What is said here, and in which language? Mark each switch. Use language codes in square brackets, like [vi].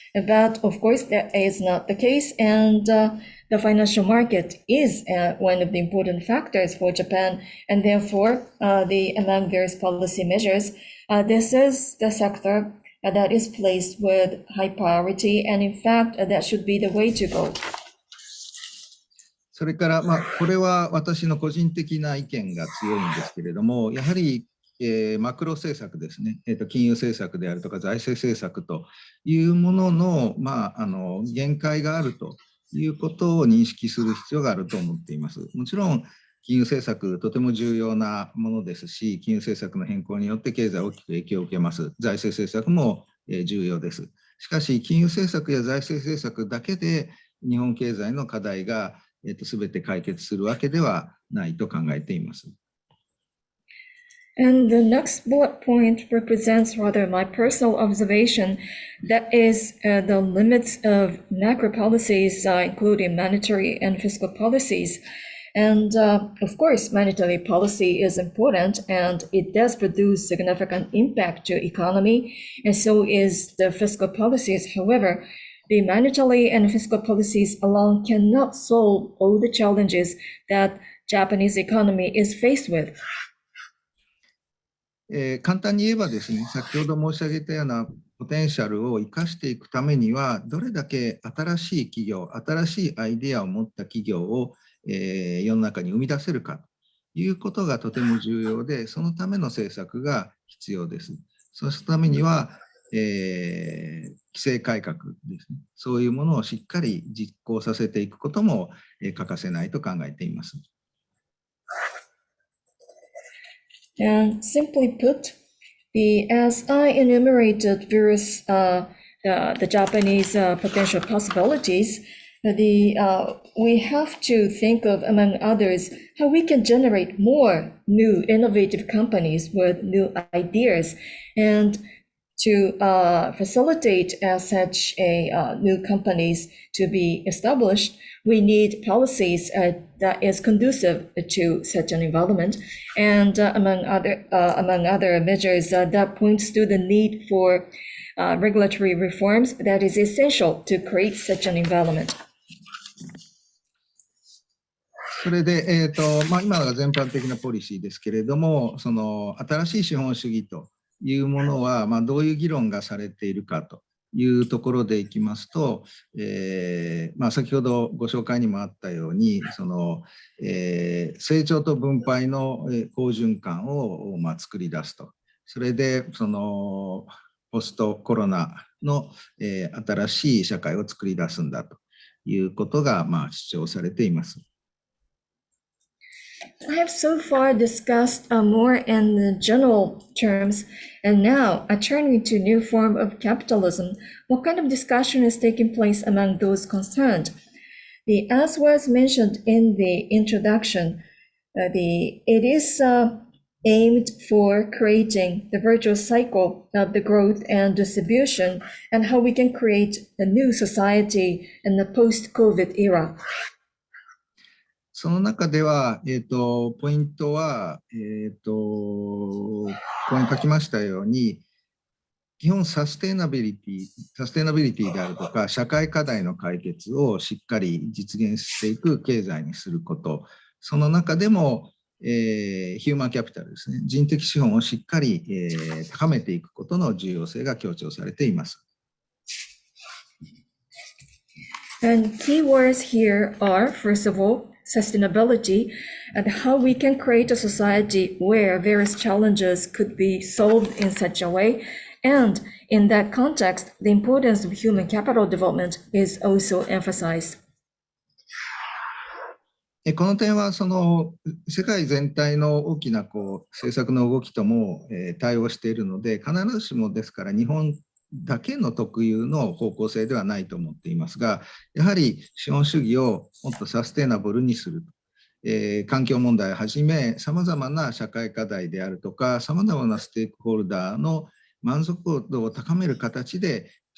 [en] But of course, that is not the case, and the financial market is one of the important factors for Japan, and therefore, among various policy measures, this is the sector that is placed with high priority, and in fact, that should be the way to go. [ja] それから、これは私の個人的な意見が強いんですけれども、やはり、マクロ政策ですね、金融政策であるとか財政政策というものの、限界があるということを認識する必要があると思っています。もちろん、金融政策、とても重要なものですし、金融政策の変更によって経済は大きく影響を受けます。財政政策も重要です。しかし、金融政策や財政政策だけで日本経済の課題がすべて解決するわけではないと考えています。 [en] And the next bullet point represents rather my personal observation, that is the limits of macro policies, including monetary and fiscal policies. And of course, monetary policy is important and it does produce significant impact to economy, and so is the fiscal policies. However, the monetary and fiscal policies alone cannot solve all the challenges that Japanese economy is faced with. [ja] 簡単に言えばですね、先ほど申し上げたようなポテンシャルを生かしていくためには、どれだけ新しい企業、新しいアイデアを持った企業を世の中に生み出せるかということがとても重要で、そのための政策が必要です。そうするためには、規制改革ですね、そういうものをしっかり実行させていくことも欠かせないと考えています。 [en] And simply put, as I enumerated various the Japanese potential possibilities, we have to think of, among others, how we can generate more new innovative companies with new ideas, and to facilitate such new companies to be established, we need policies that is conducive to such an environment, and among other measures that points to the need for regulatory reforms that is essential to create such an environment. [ja] それで、今が全般的なポリシーですけれども、その新しい資本主義というものは、どういう議論がされているかというところでいきますと、先ほどご紹介にもあったように、成長と分配の好循環を作り出すと。それでポストコロナの新しい社会を作り出すんだということが主張されています。 [en] I have so far discussed more in the general terms, and now turning to new form of capitalism, what kind of discussion is taking place among those concerned? As was mentioned in the introduction, it is aimed for creating the virtuous cycle of the growth and distribution, and how we can create a new society in the post-COVID era. [ja] その中では、ポイントは、ここに書きましたように、基本サステナビリティであるとか、社会課題の解決をしっかり実現していく経済にすること、その中でも、ヒューマンキャピタルですね、人的資本をしっかり、高めていくことの重要性が強調されています。 [en] And key words here are, first of all, sustainability, and how we can create a society where various challenges could be solved in such a way. And in that context, the importance of human capital development is also emphasized. [ja] この点は世界全体の大きな政策の動きとも対応しているので、必ずしもですから日本だけの特有の方向性ではないと思っていますが、やはり資本主義をもっとサステナブルにする、環境問題をはじめさまざまな社会課題であるとか、さまざまなステークホルダーの満足度を高める形で